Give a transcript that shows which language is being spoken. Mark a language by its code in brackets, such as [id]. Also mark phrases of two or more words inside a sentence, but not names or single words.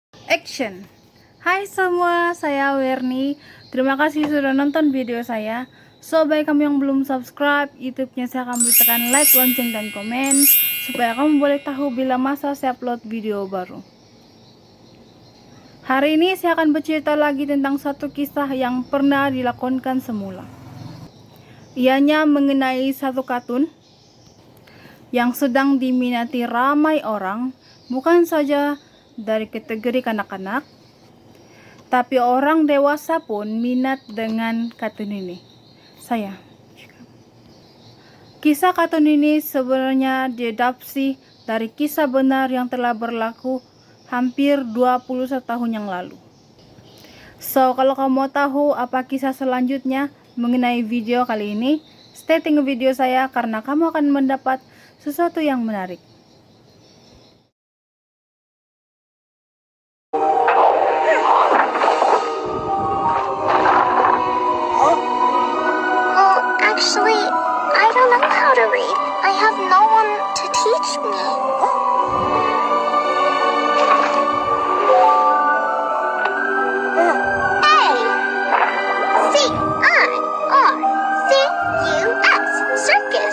[ms] Action. Hai semua, saya Werni. Terima kasih sudah nonton video saya. So, bagi kamu yang belum subscribe YouTube-nya, saya akan tekan like, lonceng, dan komen supaya kamu boleh tahu bila masa saya upload video baru. Hari ini saya akan bercerita lagi tentang satu kisah yang pernah dilakonkan semula. Ianya mengenai satu kartun yang sedang diminati ramai orang, bukan saja dari kategori kanak-kanak, tapi orang dewasa pun minat dengan kartun ini. Kisah kartun ini sebenarnya diadaptasi dari kisah benar yang telah berlaku hampir 21 tahun yang lalu. So, kalau kamu mau tahu apa kisah selanjutnya mengenai video kali ini, stay tunggu video saya karena kamu akan mendapat sesuatu yang menarik. [en] Actually, I don't know how to read. I have no one to teach me. A-C-I-R-C-U-S. Circus.